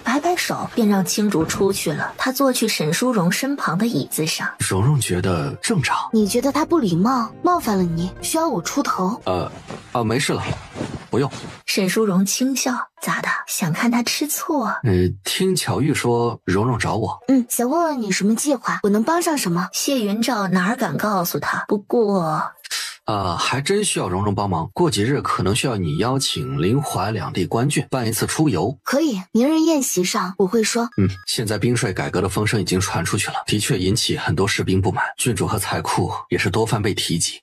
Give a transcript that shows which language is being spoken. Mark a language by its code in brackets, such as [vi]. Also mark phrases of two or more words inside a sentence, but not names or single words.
[zh] 摆摆手，便讓青竹出去了。他坐去沈淑荣身旁的椅子上。蓉蓉觉得正常。你觉得他不礼貌，冒犯了你，需要我出头？没事了，不用。沈淑荣轻笑，咋的？想看他吃醋？听巧玉說蓉蓉找我。想問問你什麼計劃，我能幫上什麼？謝雲照哪敢告訴他，不過還真需要蓉蓉幫忙。過幾日可能需要你邀請臨淮兩地官眷辦一次出游。可以，明日宴席上我會說。现在兵税改革的風聲已經傳出去了，的確引起很多士兵不滿，郡主和財庫也是多番被提及。